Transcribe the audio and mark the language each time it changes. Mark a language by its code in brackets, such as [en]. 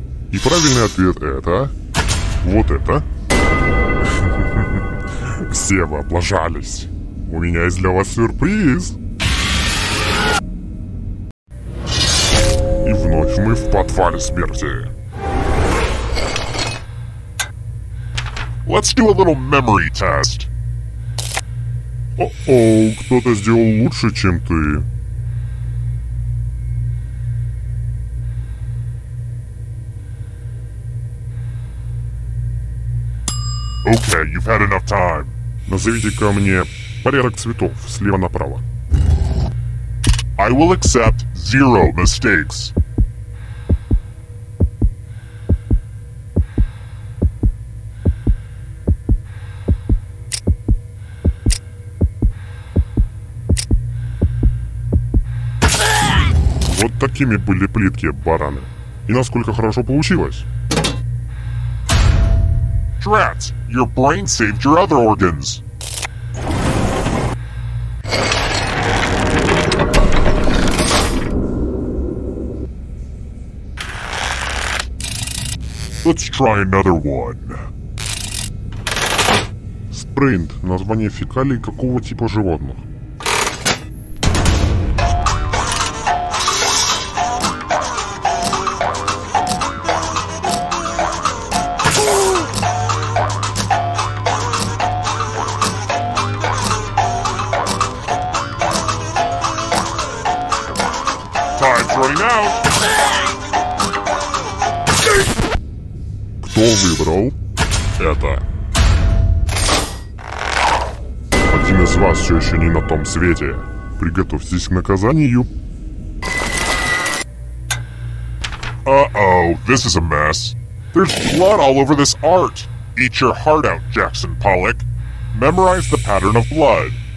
[ru] И правильный ответ это... Вот это. Все вы облажались. У меня есть для вас сюрприз. И вновь мы в подвале смерти. [en] Let's do a little memory test. [ru] О-оу, кто-то сделал лучше, чем ты. [en] Okay, you've had enough time. [ru] Назовите-ка мне порядок цветов слева направо. [en] I will accept 0 mistakes. [ru] Вот такими были плитки, бараны. И насколько хорошо получилось. [en] Drats, your brain saved your other organs. Let's try another one. [ru] Спринт – название фекалий какого типа животных? [en] Time's running out. [ru] Кто выбрал это? Один из вас все еще не на том свете. Приготовьтесь к наказанию. [en] Uh-oh, this is a mess. There's blood all over this art. Eat your heart out, Jackson Pollock. Memorize the pattern of blood.